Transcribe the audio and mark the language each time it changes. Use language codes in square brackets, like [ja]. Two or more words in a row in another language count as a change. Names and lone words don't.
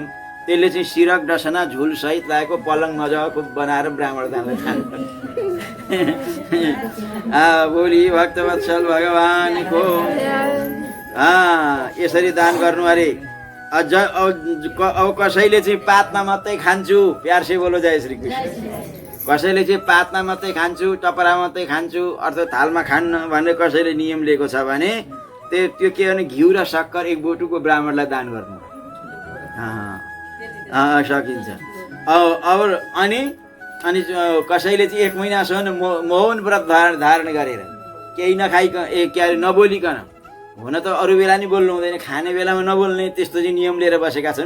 [ne] त्यसले चाहिँ सिरक डसना झुल सहित लागेको पलङ मजाको बनाएर ब्राह्मण दानलाई खानु। बोली भक्तवत्सल भगवानको यसरी दान गर्नु अरे। अझ अब कसैले चाहिँ पातमा मात्रै खान्छु, [hi] प्यार से बोलो जय श्री कृष्ण। [ne] कसैले चाहिँ पातमा मात्रै खान्छु, टपरा मात्रै खान्छु अर्थात् थालमा खान्न भनेर कसैले नियम लिएको छ भने त्यो के भने घिउ र शक्कर 1 बोटुको ब्राह्मणलाई दान गर्नु सकिन्छ। अब अनि कसैले चाहिँ 1 महिनासम्म मौन व्रत धारण गरेर केही नखाइकन नबोलिकन, हुन त अरू बेला नि बोल्नु हुँदैन, खाने बेलामा नबोल्ने त्यस्तो चाहिँ नियम लिएर बसेका छन्।